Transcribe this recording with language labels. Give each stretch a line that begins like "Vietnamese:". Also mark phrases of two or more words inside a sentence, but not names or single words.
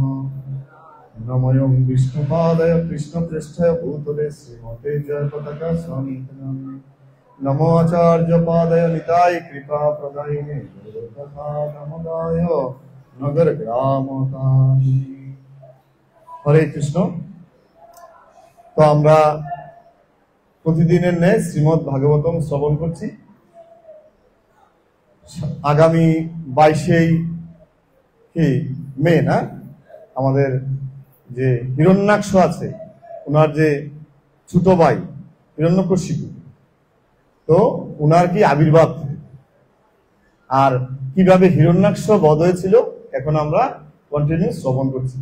Sanskrit: नमों विष्णुपादाय कृष्णप्रेष्ठाय भूतले श्रीमते जयपताका स्वामिते नमः। नमो आचार्य पादाय निताय कृपा प्रदायिने तथा नमोदाय नगर ग्राम कामी। हरे कृष्ण।
Bangla: तो আমরা প্রতিদিনের ন্যায় শ্রীমদ ভাগবতম শ্রবণ করছি। আগামী 22 মে না আমাদের যে হিরণ্যাক্ষ আছে ওনার যে ছোট ভাই হিরণ্যকশিপু, তো ওনার কি আবির্ভাব আর কিভাবে হিরণ্যাক্ষ বধ হয়েছিল এখন আমরা কন্টিনিউ শ্রবণ করছি।